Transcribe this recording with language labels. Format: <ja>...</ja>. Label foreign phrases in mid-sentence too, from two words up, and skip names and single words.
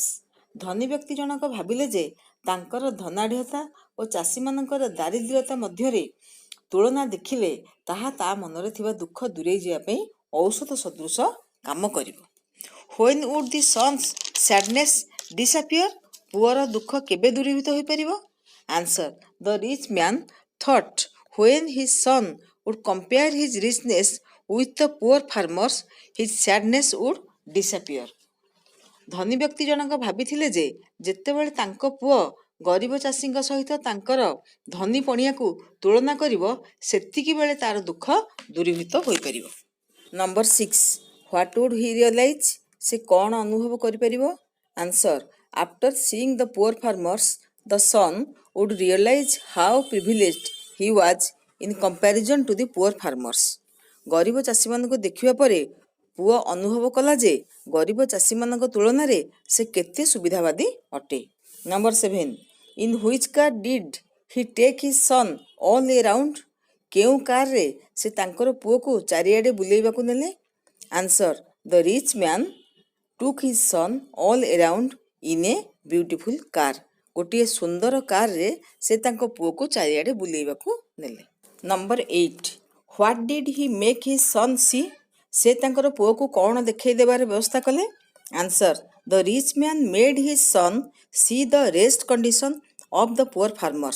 <or>ଧନୀ ବ୍ୟକ୍ତି ଜଣକ ଭାବିଲେ ଯେ ତାଙ୍କର ଧନାଢ଼୍ୟତା ଓ ଚାଷୀମାନଙ୍କର ଦାରିଦ୍ର୍ୟତା ମଧ୍ୟରେ ତୁଳନା ଦେଖିଲେ ତାହା ତା ମନରେ ଥିବା ଦୁଃଖ ଦୂରେଇ ଯିବା ପାଇଁ ଔଷଧ ସଦୃଶ କାମ କରିବ.</or> <en>When would the son's sadness disappear?</en> <or>ପୁଅର ଦୁଃଖ କେବେ ଦୂରୀଭୂତ ହୋଇପାରିବ?</or> <en>Answer. The rich man thought when his son would compare his richness with the poor farmers, his sadness would disappear.</en> <or>ଧନୀ ବ୍ୟକ୍ତି ଜଣକ ଭାବିଥିଲେ ଯେ ଯେତେବେଳେ ତାଙ୍କ ପୁଅ ଗରିବ ଚାଷୀଙ୍କ ସହିତ ତାଙ୍କର ଧନୀ ପଣିଆକୁ ତୁଳନା କରିବ, ସେତିକି ବେଳେ ତାର ଦୁଃଖ ଦୂରୀଭୂତ ହୋଇପାରିବ.</or> <en>Number 6. What would he realize?</en> <or>ସେ କ'ଣ ଅନୁଭବ କରିପାରିବ?</or> <en>Answer. After seeing the poor farmers, the son would realize how privileged he was in comparison to the poor farmers.</en> <or>ଗରିବ ଚାଷୀମାନଙ୍କୁ ଦେଖିବା ପରେ ପୁଅ ଅନୁଭବ କଲା ଯେ ଗରିବ ଚାଷୀମାନଙ୍କ ତୁଳନାରେ ସେ କେତେ ସୁବିଧାବାଦୀ ଅଟେ.</or> <en>Number 7. In which car did he take his son all around?</en> <or>କେଉଁ କାରରେ ସେ ତାଙ୍କର ପୁଅକୁ ଚାରିଆଡ଼େ ବୁଲେଇବାକୁ ନେଲେ?</or> <en>Answer. The rich man took his son all around in a beautiful car.</en> <or>ଗୋଟିଏ ସୁନ୍ଦର କାରରେ ସେ ତାଙ୍କ ପୁଅକୁ ଚାରିଆଡ଼େ ବୁଲେଇବାକୁ ନେଲେ.</or> <en>Number 8. What did he make his son see?</en> <or>ସେ ତାଙ୍କର ପୁଅକୁ କ'ଣ ଦେଖାଇ ଦେବାର ବ୍ୟବସ୍ଥା କଲେ?</or> <en>Answer, the rich man made his son see the rest condition of the poor farmers.</en>